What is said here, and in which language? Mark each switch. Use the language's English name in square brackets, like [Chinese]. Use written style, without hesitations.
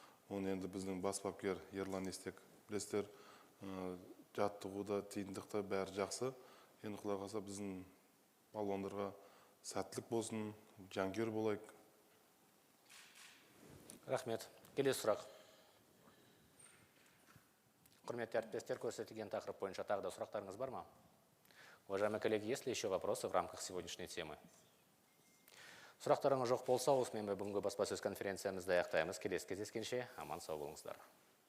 [Kazakh] Оны енді біздің бас бапкер Ерлан Естек, білесіздер, жаттығуда, тиімдікті бәрі жақсы. Енді Құдай қаласа біздің балуандарға сәттілік болсын, жанкүйер болайық. Рахмет. Келесі сұрақ. Құрметті әріптестер, көрсетілген тақырып бойынша тағы да сұрақтарыңыз бар ма? [Russian] Уважаемые коллеги, есть ли еще вопросы в рамках сегодняшней темы? [Kazakh] Сұрақтарыңыз жоқ болса, осымен бүгінгі баспасөз конференциямызды аяқтаймыз. Келесі кездескенше аман сау болыңыздар.